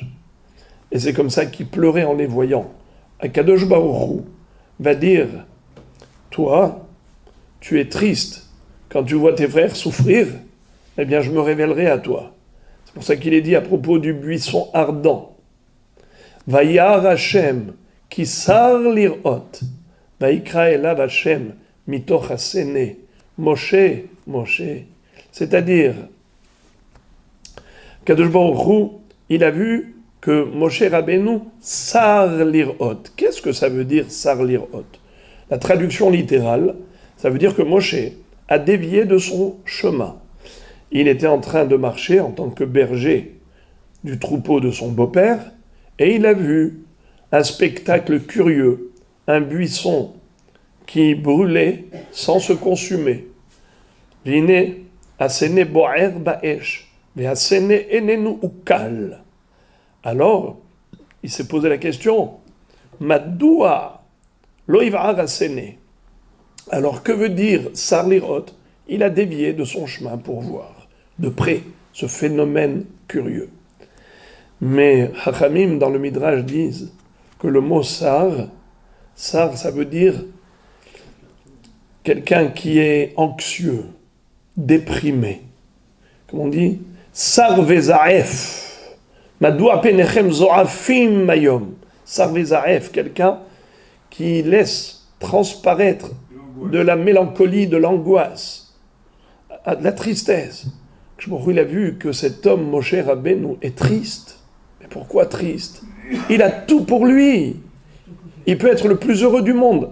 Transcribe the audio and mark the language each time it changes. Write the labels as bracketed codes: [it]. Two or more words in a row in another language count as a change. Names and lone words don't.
[fr] Et c'est comme ça qu'ils pleuraient en les voyant. Akadosh Baruch Hu va dire, toi, tu es triste quand tu vois tes frères souffrir, eh bien je me révélerai à toi. C'est pour ça qu'il est dit à propos du buisson ardent. [he] וירא ה' כי סר לראות ויקרא אליו ה' מתוך הסנה משה משה. [fr] C'est-à-dire, Kadosh Baruch Hu, il a vu que Moshe Rabbeinu [he] סר לראות. [fr] Qu'est-ce que ça veut dire [he] סר לראות? [fr] La traduction littérale, ça veut dire que Moshe a dévié de son chemin. Il était en train de marcher en tant que berger du troupeau de son beau-père et il a vu un spectacle curieux, un buisson qui brûlait sans se consumer. [he] והנה הסנה בוער באש והסנה איננו אכל. [fr] Alors, il s'est posé la question, [he] מדוע לא יבער הסנה. [fr] Alors, que veut dire sarlirot? Il a dévié de son chemin pour voir de près ce phénomène curieux. Mais Chachamim, dans le Midrash, disent que le mot sar, ça veut dire quelqu'un qui est anxieux, déprimé. Comme on dit, [he] סר וזעף. מדוע פניכם זועפים היום. סר וזעף, [fr] quelqu'un qui laisse transparaître de la mélancolie, de l'angoisse, de la tristesse. Il a vu que cet homme, Moshe Rabbeinu, est triste. Mais pourquoi triste? Il a tout pour lui. Il peut être le plus heureux du monde.